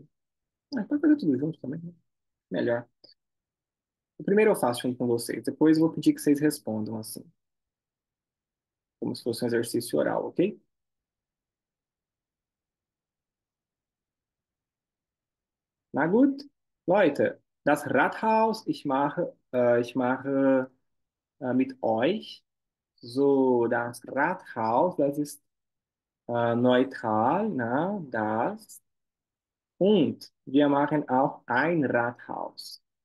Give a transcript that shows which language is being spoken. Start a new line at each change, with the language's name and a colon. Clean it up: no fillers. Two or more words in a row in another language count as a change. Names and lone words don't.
Portuguese: Pode fazer tudo junto também, né? Melhor. O primeiro eu faço junto com vocês, depois eu vou pedir que vocês respondam assim, como se fosse um exercício oral, ok?
German: Na gut, Leute, das Rathaus, ich mache mit euch so das Rathaus, das ist neutral, na, das. Und wir machen auch ein Rathaus.